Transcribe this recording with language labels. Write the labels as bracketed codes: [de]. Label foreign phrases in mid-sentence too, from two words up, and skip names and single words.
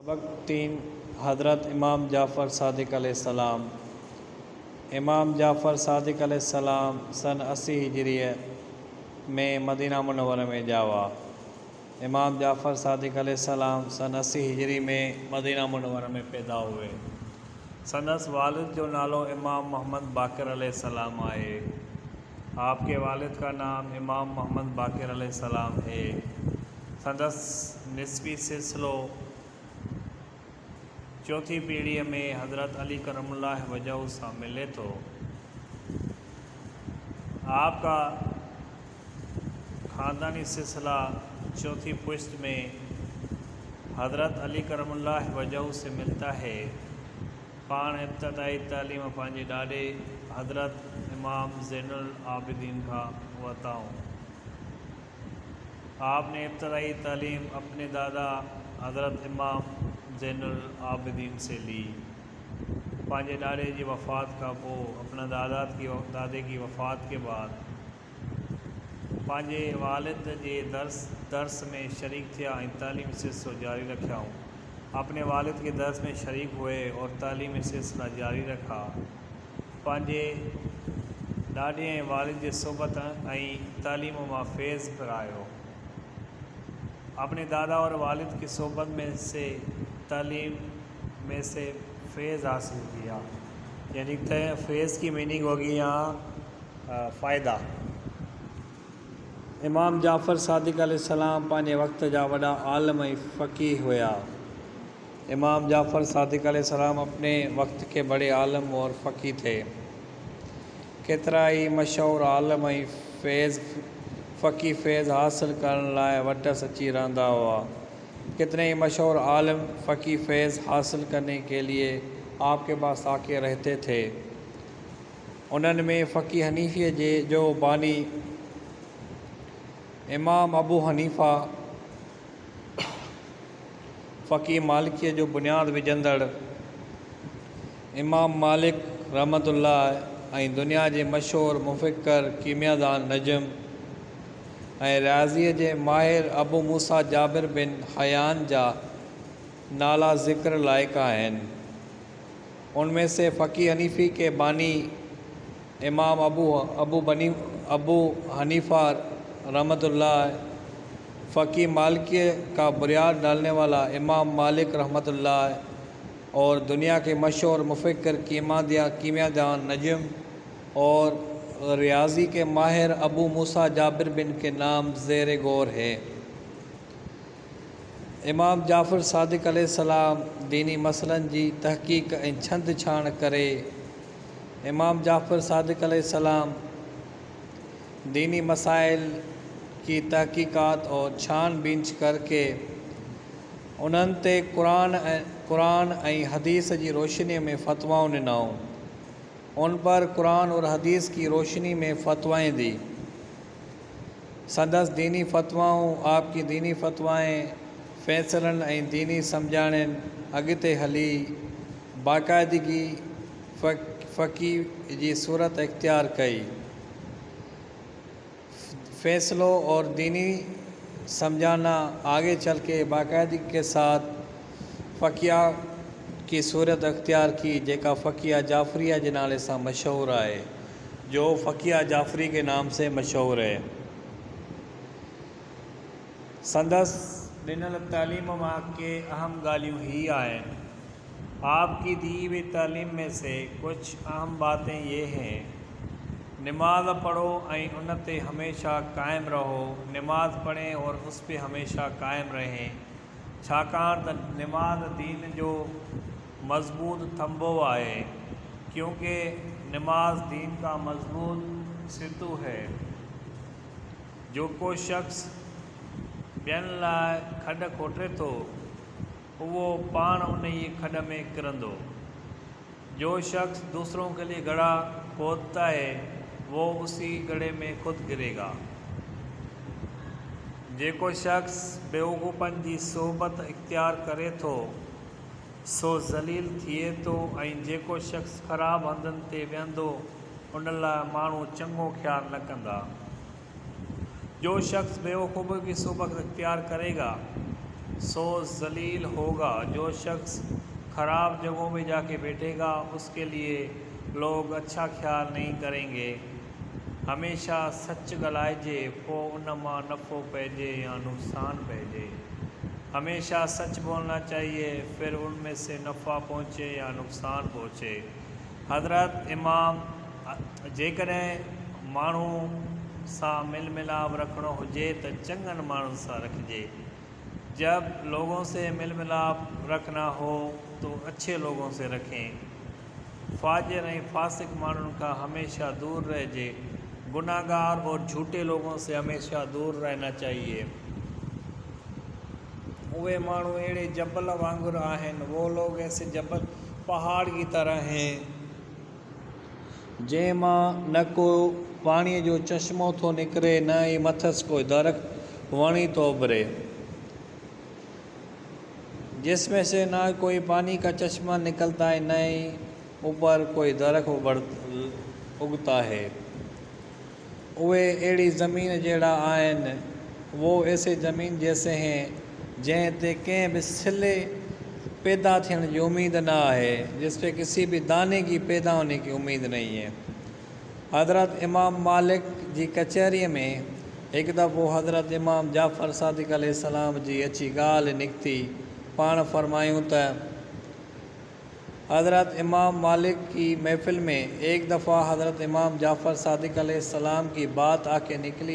[sd] वक्त 3 हज़रत इमाम जाफ़र सादिक़ अलैहिस्सलाम। इमाम जाफ़र सादिक़ अलैहिस्सलाम सन 80 हिजरिया में मदीना मुनव्वरा में जावा। [hi] इमाम जाफ़र सादिक़ अलैहिस्सलाम सन 80 हिजरी में मदीना मुनव्वरा में पैदा हुए। [sd] संदस वालिद जो नालो इमाम मोहम्मद बाक़िर अलैहिस्सलाम आहे। [hi] आपके वालिद का नाम इमाम मोहम्मद बाक़िर अलैहिस्सलाम है। [sd] संदस निस्बी सिलसिलो चौथी पीढ़ी में हज़रत अली करमुल्लाह वजहू से मिले तो। [hi] आपका ख़ानदानी सिलसिला चौथी पुश्त में हज़रत अली करमुल्लाह वजहू से मिलता है। [sd] पान इब्तदाई तालीम पंहिंजे ॾाॾे हज़रत इमाम ज़ैनुल आबिदीन का वताऊं। [hi] आपने इब्तदाई तालीम अपने दादा हज़रत इमाम ज़ैनुल आबिदीन से ली। [sd] पंहिंजे ॾाॾे की वफ़ात का पोइ [hi] अपना दादे की वफ़ात के बाद [sd] पंहिंजे वालिद जे दर्स में शरीक थिया ऐं तालीमी सिलसिलो जारी रखियाऊं। [hi] अपने वालिद के दर्स में शरीक हुए और तालीमी सिलसिला जारी रखा। [sd] पंहिंजे ॾाॾे ऐं वालिद जे सोबत ऐं तालीम मां फैज़ पिरायो। [hi] अपने दादा और वालिद की सोबत में से तालीम में से फैज़ हासिल किया। यानी फैज़ की मीनिंग होगी यहाँ फ़ायदा। [sd] इमाम जाफ़र सादिक़ अलैहिस्सलाम पंहिंजे वक्त जा वॾा आलम ऐं फ़क़ीह हुआ। [hi] इमाम जाफ़र सादिक़ अलैहिस्सलाम अपने वक्त के बड़े आलम और फ़क़ीह थे। [sd] केतिरा ई मशहूर आलम ऐं फ़क़ीह फैज़ हासिल करण लाइ वटस अची रहंदा हुआ। [hi] कितने ही मशहूर आलम फ़क़ीह फैज़ हासिल करने के लिए आपके पास आके रहते थे। [sd] उन्हनि में फ़क़ीह हनीफ़ी जो बानी इमाम अबू हनीफ़ा, फ़क़ीह मालिकीअ जो बुनियाद विझंदड़ इमाम मालिक रहमतुल्लाह ऐं दुनिया जे मशहूर मुफ़क्किर कीमियादान नजम ऐं रियाज़ीअ जे माहिर अबू मूसा जाबिर बिन हयान जा नाला ज़िक्र लाइक़ आहिनि। [hi] उनमें से फ़क़ीह हनीफ़ी के बानी इमाम अबू हनीफ़ा रहमतुल्लाह, फ़क़ीह मालिकीअ का बुनियाद डालने वाला इमाम मालिक रहमतुल्लाह और दुनिया के मशहूर मुफ़क्किर कीमियादान नजम और रियाज़ी के माहिर अबू मूसा जाबिर बिन के नाम ज़ेर गौर है। [sd] इमाम जाफ़र सादिक़ अलैहिस्सलाम दीनी मसइलनि जी तहक़ीक़ ऐं छंद छाण करे। [hi] इमाम जाफ़र सादिक़ अलैहिस्सलाम दीनी मसाइल की तहक़ीक़ात और छानबीन करके [sd] उन्हनि ते कुरान ऐं हदीस की रोशनी में फ़तवाऊं ॾिनाऊं। [hi] उन पर कुरान और हदीस की रोशनी में फ़तवाएँ दी। [sd] संदस दीनी फ़तवाऊं [hi] आपकी दीनी फ़तवाएँ [sd] फ़ैसलन ऐं दीनी सम्झाणनि अॻिते हली बाक़ायदगी फ़क़ीह जी सूरत इख्तियार कई। [hi] फ़ैसलों और दीनी समझाना आगे चल के बाकायदगी के साथ फ़क़ीह की सूरत अख्तियार की, [sd] जेका फ़क़ीह जाफ़रिया के नाले से मशहूर है, [hi] जो फ़क़ीह जाफ़री के नाम से मशहूर है। [sd] संदस ॾिनल तालीम मां के अहम ॻाल्हियूं ही आहिनि। [hi] आपकी दी हुई तालीम में से कुछ अहम बातें ये हैं। [sd] नमाज पढ़ो ऐं उन ते हमेशा कायम रहो। [hi] नमाज पढ़ें और उस पे हमेशा कायम रहें, [sd] छाकाणि त नमाज दीन जो मज़बूत थंबो है, [hi] क्योंकि नमाज दीन का मज़बूत सितू है। [sd] जो को शख्स ॿियनि लाइ खॾ खोटे थो, वो पाण उन ही खॾ में किरंदो। [hi] जो शख्स दूसरों के लिए गड्ढा खोदता है, वो उसी गड्ढे में खुद गिरेगा। [sd] जेको शख्स बेवकूफ़नि जी सोबत इख्तियार करे थो, सो ज़लील थिए थो ऐं जेको शख्स ख़राब हंधनि ते वेहंदो, उन लाइ माण्हू चङो ख़्यालु न कंदा। [hi] जो शख्स बेवकूफ़ की सोबत इख्तियार करेगा, सो जलील होगा। जो शख्स ख़राब जगहों में जाके बैठेगा उसके लिए लोग अच्छा ख्याल नहीं करेंगे। [sd] हमेशा सच ॻाल्हाइजे, पोइ उन मां नफ़ो पइजे या नुक़सान पइजे। [hi] हमेशा सच बोलना चाहिए, फिर उनमें से नफ़ा पहुँचे या नुक़सान पहुँचे। [sd] हज़रत इमाम जेकॾहिं माण्हू सां मिल मिलाप रखिणो हुजे त चङनि माण्हुनि सां रखिजे। [hi] जब लोगों से मिल मिलाप रखना हो तो अच्छे लोगों से रखें। [sd] फाजिर ऐं फासिक माण्हुनि खां हमेशा दूर रहिजे। [hi] गुनाहगार और झूठे लोगों से हमेशा दूर रहना चाहिए। [sd] वे माण्हू अहिड़े जबल वांगुरु आहिनि, [hi] वो लोग ऐसे जबल पहाड़ की तरह हैं [sd] जंहिं मां न को पाणीअ जो चश्मो थो निकिरे, न ई मथसि कोई दरख़्त वणी थो उभरे। [hi] जिसमें से ना कोई पानी का चश्मा निकलता है, न ही ऊपर कोई दरख़्त उगता है। [sd] वे अहिड़ी ज़मीन जहिड़ा आहिनि, [hi] वो ऐसे ज़मीन जैसे हैं [sd] जंहिं ते कंहिं बि सिले पैदा थियण जी उम्मीद न आहे, [hi] जिस पे किसी भी दाने की पैदा होने की उम्मीद नहीं है। [sd] हज़रत इमाम मालिक जी कचहरीअ में हिकु दफ़ो हज़रत इमाम जाफ़र सादिक़ अलैहिस्सलाम जी अची ॻाल्हि निकिती। पाण फरमायूं त [hi] हज़रत इमाम मालिक की महफ़िल में एक दफ़ा हज़रत इमाम जाफ़र सादिक़ अलैहिस्सलाम की बात आके निकली।